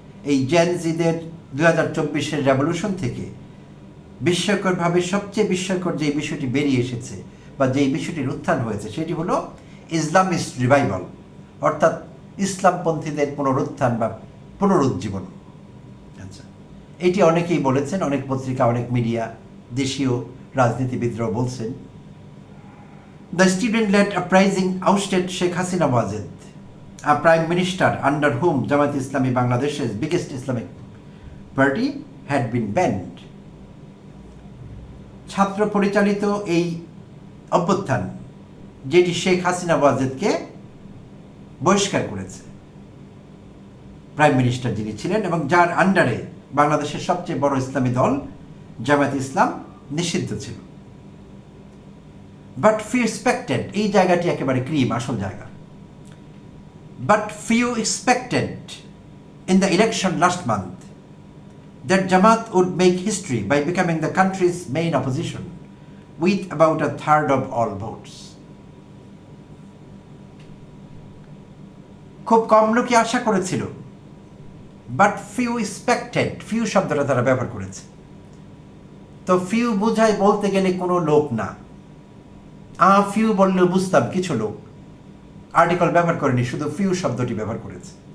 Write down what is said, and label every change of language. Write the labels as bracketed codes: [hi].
[bn] এই জেন জিদের 2024-এর রেভলিউশন থেকে বিস্ময়করভাবে সবচেয়ে বিস্ময়কর যে বিষয়টি বেরিয়ে এসেছে বা যেই বিষয়টির উত্থান হয়েছে সেটি হলো [en] Islamist revival, [bn] অর্থাৎ ইসলামপন্থীদের পুনরুত্থান বা পুনরুজ্জীবন। আচ্ছা, এটি অনেকেই বলেছেন, অনেক পত্রিকা, অনেক মিডিয়া, দেশীয় রাজনীতিবিদরাও বলছেন। [en] The student-led uprising ousted Sheikh Hasina Wajid, a prime minister under whom Jamaat Islami, Bangladesh's biggest Islamic party, had been banned. [bn] ছাত্র পরিচালিত এই অভ্যুত্থান, যেটি শেখ হাসিনা ওয়াজেদকে বহিষ্কার করেছে, প্রাইম মিনিস্টার যিনি ছিলেন, এবং যার আন্ডারে বাংলাদেশের সবচেয়ে বড় ইসলামী দল জামায়াত ইসলাম নিষিদ্ধ ছিল। [en] but few expected, [bn] এই জায়গাটি একেবারে ক্রিম, আসল জায়গা। [en] But few expected in the election last month that Jamaat would make history by becoming the country's main opposition with about a third of all votes. [bn] খুব কম লোকই আশা করেছিল, [en] but few expected, [bn] ফিউ শব্দটা তারা ব্যবহার করেছে। তো ফিউ বোঝায় বলতে গেলে কোনো লোক না, ফিউ বললেও বুঝতাম কিছু লোক, আর্টিকেল ব্যবহার করেনি, শুধু ফিউ শব্দটি ব্যবহার করেছে।